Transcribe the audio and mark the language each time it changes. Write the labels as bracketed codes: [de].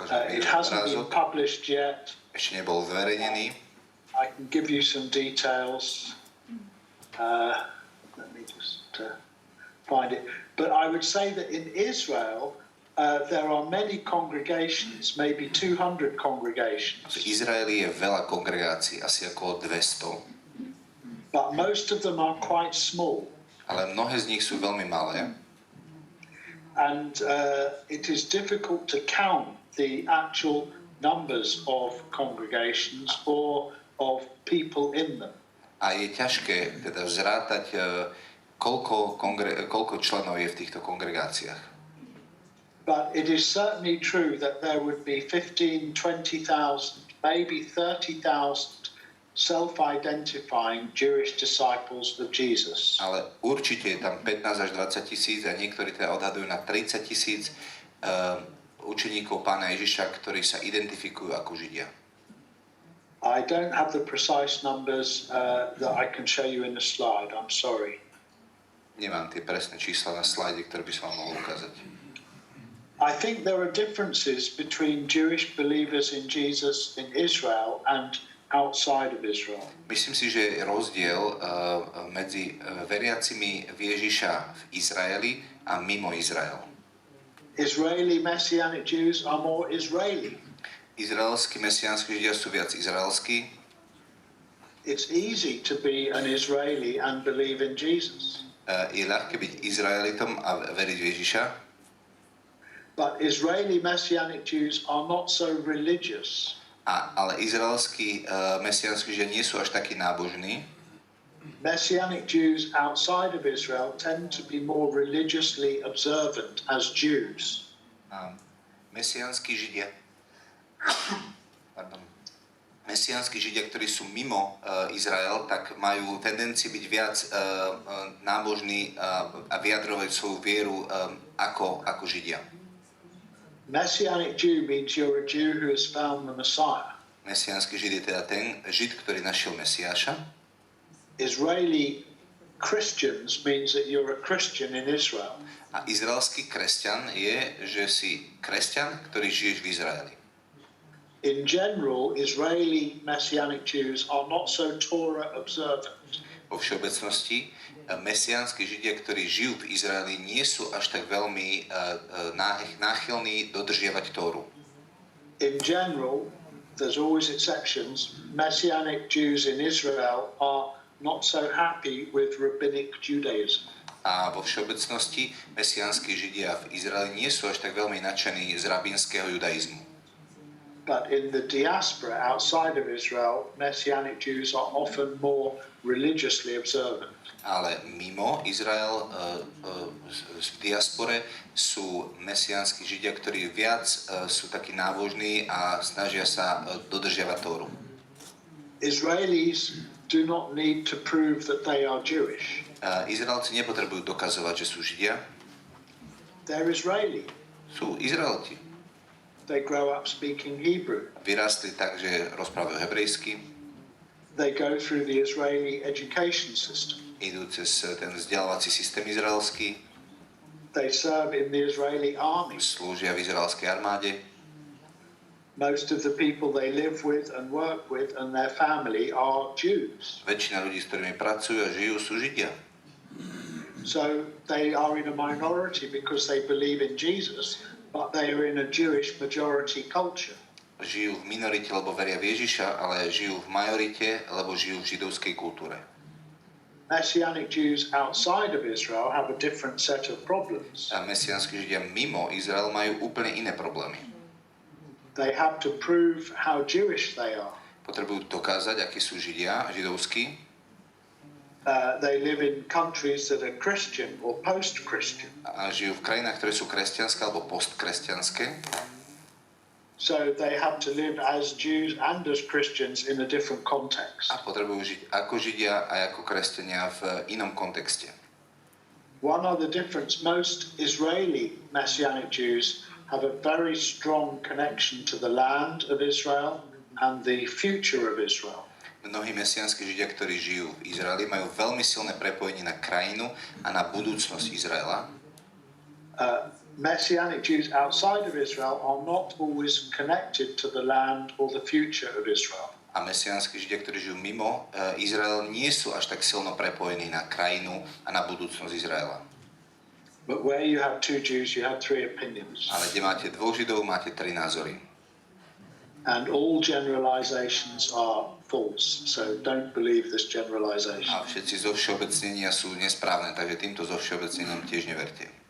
[en] It hasn't been published yet. [sk] Ešte nebol zverejnený. [en] I can give you some details. Let me just find it. But I would say that in Israel, there are many congregations, maybe 200 congregations. [sk] V Izraeli je veľa kongregácií, asi okolo 200. [en] But most of them are quite small. [sk] Ale mnohé z nich sú veľmi malé. [en] And it is difficult to count the actual numbers of congregations or of people in them. [sk] A je ťažké teda zrátať, koľko členov je v týchto kongregáciách. [en] But it is certainly true that there would be 15,000, 20,000, maybe 30,000 self-identifying Jewish disciples of Jesus. [sk] Ale určite je tam 15 až 20 tisíc a niektorí teda odhadujú na 30 tisíc učeníkov Pána Ježiša, ktorí sa identifikujú ako Židia. [en] I don't have the precise numbers that I can show you in the slide. I'm sorry. [sk] Nemám tie presné čísla na slajde, ktoré by som vám mohol ukázať. [en] I think there are differences between Jewish believers in Jesus in Israel and outside of Israel. [sk] Myslím si, že je rozdiel medzi veriacimi v Ježiša v Izraeli a mimo Izrael. [en] Israeli Messianic Jews are more Israeli. [sk] Izraelskí mesiánsky Židia sú viac izraelskí. [en] It's easy to be an Israeli and believe in Jesus. [sk] Je ľahké byť Izraelitom a veriť v Ježiša. [en] But Israeli Messianic Jews are not so religious. [sk] Ale izraelskí mesiánsky Židia nie sú až takí nábožní. [en] Messianic Jews outside of Israel tend to be more religiously observant as Jews. [sk] Mesiánsky Židia Mesiánsky Židia, ktorí sú mimo Izrael, tak majú tendenciu byť viac nábožní a vyjadrovať svoju vieru ako Židia. [en] Messianic Jew means you're a Jew who has found the Messiah. [sk] Mesiánsky Žid je teda ten Žid, ktorý našiel Mesiáša. [en] Israeli Christians means that you're a Christian in Israel. [sk] A izraelský kresťan je, že si kresťan, ktorý žiješ v Izraeli. [en] In general, Israeli Messianic Jews are not so Torah observant. [sk] Vo všeobecnosti mesiánsky Židia, ktorí žijú v Izraeli, nie sú až tak veľmi náchylní dodržiavať Tóru. [en] In general, there's always exceptions. Messianic Jews in Israel are not so happy with rabbinic Judaism. [sk] A vo všeobecnosti mesiánsky Židia v Izraeli nie sú až tak veľmi nadšení z rabínskeho judaizmu. [en] But in the diaspora outside of Israel, Messianic Jews are often more religiously observant. [sk] Ale mimo Izrael, v diaspore sú mesiánsky Židia, ktorí viac sú takí nábožní a snažia sa dodržiavať Tóru. [en] Israelis do not need to prove that they are Jewish. [sk] Izraelci nepotrebujú dokazovať, že sú Židia. [en] They're Israeli. [sk] sú Izraeliti. [en] They grow up speaking Hebrew. [sk] Vyrastli tak, že rozprávajú hebrejsky, [en] They go through the Israeli education system. [sk] idú cez ten vzdelávací systém izraelský, [en] They serve in the Israeli army. [sk] slúžia v izraelskej armáde. [en] Most of the people they live with and work with and their family are Jews. [sk] Väčšina ľudí, s ktorými pracujú a žijú, sú Židia. [en] So they are in a minority because they believe in Jesus, but they are in a Jewish majority culture. [sk] Žijú v minorite, lebo veria v Ježiša, ale žijú v majorite, lebo žijú v židovskej kultúre. [en] Messianic Jews outside of Israel have a different set of problems. [sk] A mesiánsky Židia mimo Izrael majú úplne iné problémy. [en] They have to prove how Jewish they are. [sk] Potrebujú dokázať, akí sú Židia, židovskí. [en] They live in countries that are Christian or post-Christian. [sk] A žijú v krajinách, ktoré sú kresťanské alebo postkresťanské. [en] So they have to live as Jews and as Christians in a different context. [sk] A potrebujú žiť ako Židia a ako kresťania v inom kontexte. [en] One other difference, most Israeli Messianic Jews have a very strong connection to the land of Israel and the future of Israel. [sk] Mnohí mesiánsky Židia, ktorí žijú v Izraeli, majú veľmi silné prepojenie na krajinu a na budúcnosť Izraela. [en] Messianic Jews outside of Israel are not always connected to the land or the future of Israel. [sk] A mesiánsky Židia, ktorí žijú mimo Izrael, nie sú až tak silno prepojení na krajinu a na budúcnosť Izraela. [en] But where you have two Jews, you have three opinions. [sk] Ale kde máte dvoch Židov, máte tri názory. [en] And all generalizations are false, so don't believe this generalization. [sk] A všetci zovšeobecnenia sú nesprávne, takže týmto zovšeobecnením tiež neverte.